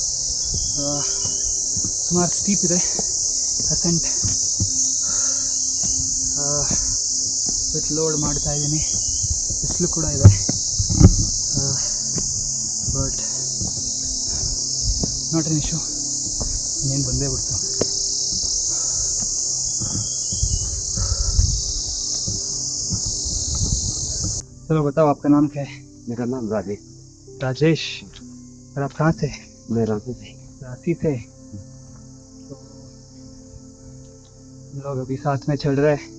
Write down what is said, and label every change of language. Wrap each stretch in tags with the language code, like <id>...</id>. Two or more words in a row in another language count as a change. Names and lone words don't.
<kn>ಸುಮಾರು ಸ್ಟೀಪ್ ಇದೆ ಅಸೆಂಟ್.</kn> <en>with load</en> <kn>ಮಾಡ್ತಾ ಇದ್ದೀನಿ. ಬಿಸಿಲು ಕೂಡ ಇದೆ,</kn> <en>but not an issue.</en> <kn>ಇನ್ನೇನು ಬಂದೇ ಬಿಡ್ತು.</kn> <hi>चलो बताओ आपका नाम क्या है? मेरा नाम राजेश। राजेश। और आप कहाँ से? मैं रांची से। रांची से। तो हम लोग अभी साथ में चल रहे हैं.</hi>